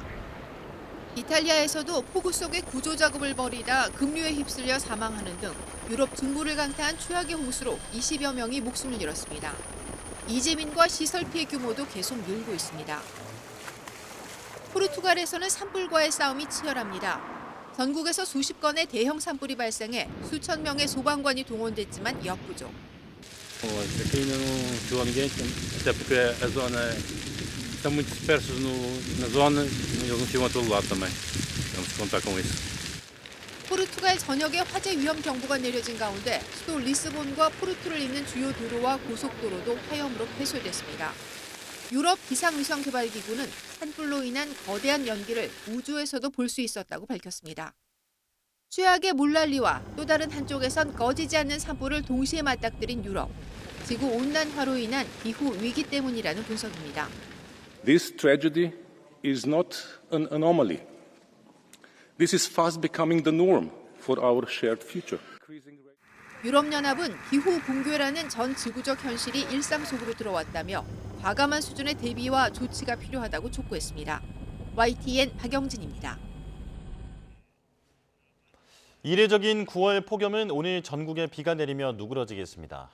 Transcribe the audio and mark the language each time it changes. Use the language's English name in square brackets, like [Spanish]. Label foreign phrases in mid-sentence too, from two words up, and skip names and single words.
[Korean] 이탈리아에서도 폭우 속에 구조 작업을 벌이다 급류에 휩쓸려 사망하는 등 유럽 중부를 강타한 최악의 홍수로 20여 명이 목숨을 잃었습니다. 이재민과 시설 피해 규모도 계속 늘고 있습니다. 포르투갈에서는 산불과의 싸움이 치열합니다. 전국에서 수십 건의 대형 산불이 발생해 수천 명의 소방관이 동원됐지만 역부족. [Portuguese] Aqui ainda não chegou ninguém, até porque a zona estão muito dispersos na zona e eles não chegam a todo lado também. Vamos contar com isso. [Korean] 포르투갈 전역에 화재 위험 경보가 내려진 가운데 수도 리스본과 포르투를 잇는 주요 도로와 고속도로도 화염으로 폐쇄됐습니다. 유럽 기상위성개발기구는 산불로 인한 거대한 연기를 우주에서도 볼 수 있었다고 밝혔습니다. 최악의 물난리와 또 다른 한쪽에선 꺼지지 않는 산불을 동시에 맞닥뜨린 유럽. 지구온난화로 인한 기후 위기 때문이라는 분석입니다. [English] This tragedy is not an anomaly. This is fast becoming the norm for our shared future. [Korean] 유럽연합은 기후 붕괴라는 전 지구적 현실이 일상 속으로 들어왔다며 과감한 수준의 대비와 조치가 필요하다고 촉구했습니다. YTN 박영진입니다. 이례적인 9월 폭염은 오늘 전국에 비가 내리며 누그러지겠습니다.